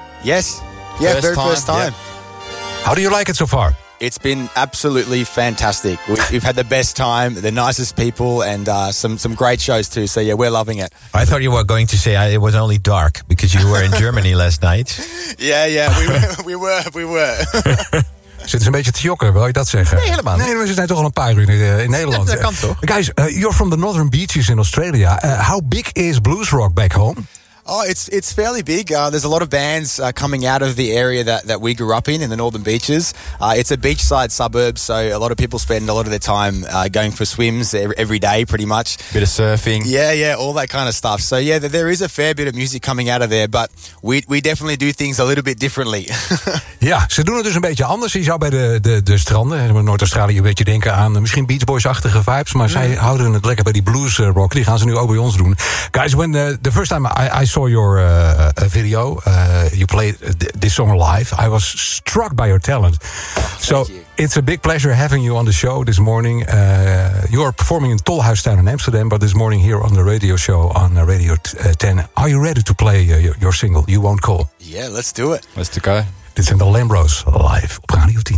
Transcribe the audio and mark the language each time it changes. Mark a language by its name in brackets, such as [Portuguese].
[English] Yes. Yeah, first time. Yeah. How do you like it so far? It's been absolutely fantastic. We've had the best time, the nicest people, and some great shows too. So yeah, we're loving it. I thought you were going to say it was only dark because you were in Germany last night. Yeah, we were. [Dutch] Zit een beetje te jokken, wil je dat zeggen? Nee, helemaal niet. Nee, we zijn toch al een paar uur in Nederland. Dat kan toch? [English] Guys, you're from the Northern Beaches in Australia. How big is blues rock back home? Oh, it's fairly big. There's a lot of bands coming out of the area that we grew up in the Northern Beaches. It's a beachside suburb, so a lot of people spend a lot of their time going for swims every day, pretty much. Bit of surfing. Yeah, all that kind of stuff. So yeah, there is a fair bit of music coming out of there, but we definitely do things a little bit differently. [Dutch] Ja, ze doen het dus een beetje anders. Je zou bij de stranden in Noord-Australië een beetje denken aan misschien Beach Boys-achtige vibes, maar zij houden het lekker bij die blues rock. Die gaan ze nu ook bij ons doen. [English] Guys, when the first time I saw your video, you played this song live, I was struck by your talent. So it's a big pleasure having you on the show this morning. You are performing in Tolhuistuin in Amsterdam, but this morning here on the radio show on Radio 10. Are you ready to play your single, You Won't Call? Yeah, let's do it. Let's go. [Dutch] Dit zijn de Lambros live op Radio 10.